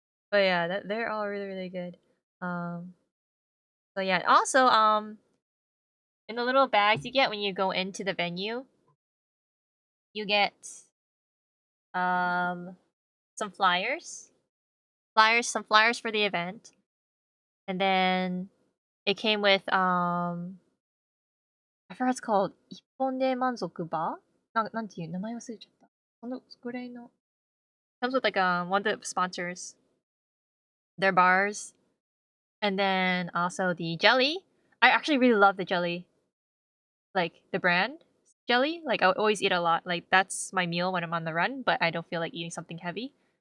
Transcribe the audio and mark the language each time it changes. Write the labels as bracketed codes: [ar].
[en] But yeah, they're all really good. So yeah, also in the little bags you get when you go into the venue, you get some flyers. Some flyers for the event. And then it came with I forgot what it's called. [ja] 一本で満足バーなんていう名前忘れちゃった。そのぐらいの [en] comes with like one of the sponsors. Their bars. And then also the jelly. I actually really love the jelly. Like the brand jelly. Like I always eat a lot. Like that's my meal when I'm on the run, but I don't feel like eating something heavy.